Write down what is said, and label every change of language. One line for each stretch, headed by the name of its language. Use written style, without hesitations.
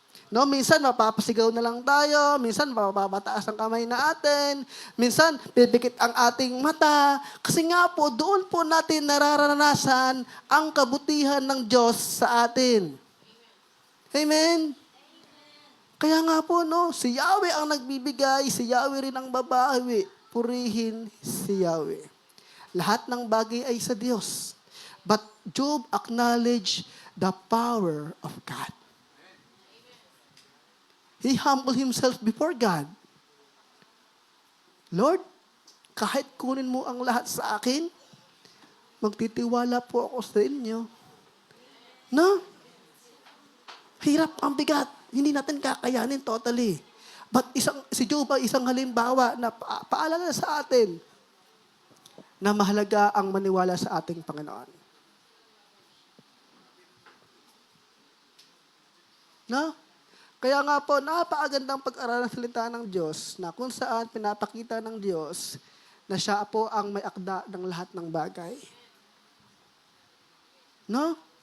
Filipino: No, minsan mapapasigaw na lang tayo, minsan mapapataas ang kamay na atin, minsan pipikit ang ating mata, kasi nga po doon po natin nararanasan ang kabutihan ng Diyos sa atin. Amen. Kaya nga po, no, si Yahweh ang nagbibigay, si Yahweh rin ang babawi, purihin si Yahweh. Lahat ng bagay ay sa Diyos.
English: But Job acknowledged the power of God. He humbled himself before God.
Filipino: Lord, kahit kunin mo ang lahat sa akin, magtitiwala po ako sa inyo. No? Hirap ang bigat. Hindi natin kakayanin totally. But si Job ay isang halimbawa na paalala sa atin na mahalaga ang maniwala sa ating Panginoon. No? Kaya nga po, napakagandang pag-aralan ng salita ng Diyos na kung saan pinapakita ng Diyos na siya po ang may akda ng lahat ng bagay. No?